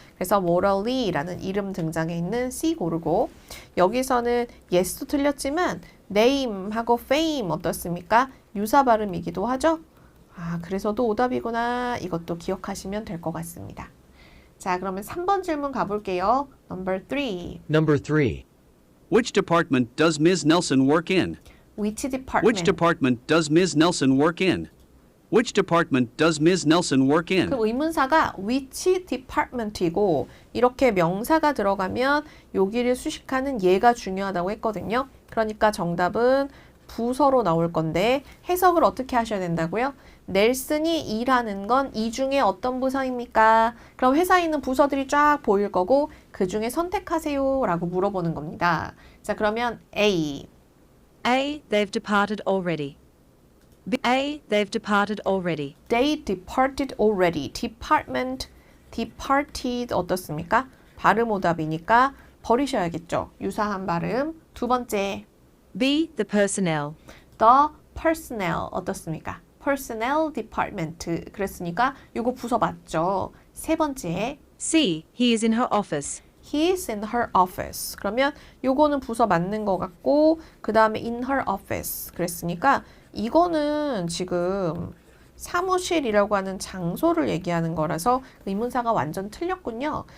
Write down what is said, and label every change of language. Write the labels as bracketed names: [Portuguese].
[Korean] 그래서 morally라는 이름 등장해 있는 C 고르고 여기서는 yes도 틀렸지만 name하고 fame 어떻습니까? 유사 발음이기도 하죠. 아 그래서도 오답이구나 이것도 기억하시면 될 것 같습니다. 자 그러면 3번 질문 가볼게요. [English] Number 3. Number 3. Which department does Ms. Nelson work in? Which department? Which department does Ms. Nelson work in? Which department does Ms. Nelson work in? [Korean] 그 의문사가 which department이고 이렇게 명사가 들어가면 여기를 수식하는 얘가 중요하다고 했거든요. 그러니까 정답은 부서로 나올 건데 해석을 어떻게 하셔야 된다고요? 넬슨이 일하는 건 이 중에 어떤 부서입니까? 그럼 회사에 있는 부서들이 쫙 보일 거고 그 중에 선택하세요 라고 물어보는 겁니다. 자 그러면 A. A. [English] They've departed already. B. A. They've departed already. They departed already. Department, departed 어떻습니까? [Korean] 발음 오답이니까 버리셔야겠죠. 유사한 발음. 두 번째. [English] B. The personnel. The personnel 어떻습니까? [Korean] personnel department 그랬으니까 이거 부서 맞죠. 세 번째. [English] C. He is in her office. He is in her office. [Korean] 그러면 요거는 부서 맞는 것 같고 그 다음에 in her office 그랬으니까 이거는 지금 사무실이라고 하는 장소를 얘기하는 거라서 의문사가 완전 틀렸군요.